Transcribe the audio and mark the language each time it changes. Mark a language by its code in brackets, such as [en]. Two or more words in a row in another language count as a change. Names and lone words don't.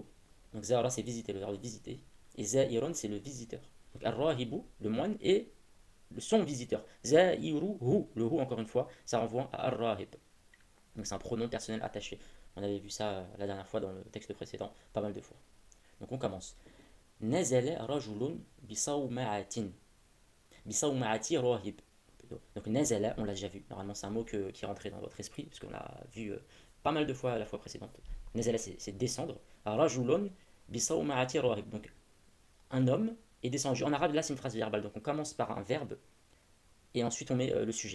[fr] Donc za'ara c'est visiter, le verbe visiter. Et za'irun c'est le visiteur. Donc ar-rahibu, le moine, et son visiteur. Za'iruhu, le hu encore une fois, ça renvoie à ar-rahib. Donc c'est un pronom personnel attaché. On avait vu ça la dernière fois dans le texte précédent, pas mal de fois. Donc on commence. [ar] نزل رجل بصومعة. بصومعة راهب. [fr] Donc nazala, on l'a déjà vu. Normalement c'est un mot qui est rentré dans votre esprit, parce qu'on l'a vu pas mal de fois la fois précédente. Nazala c'est descendre. [ar] رجل بصومعة راهب. [fr] Donc un homme est descendu. En arabe là c'est une phrase verbale. Donc on commence par un verbe et ensuite on met le sujet.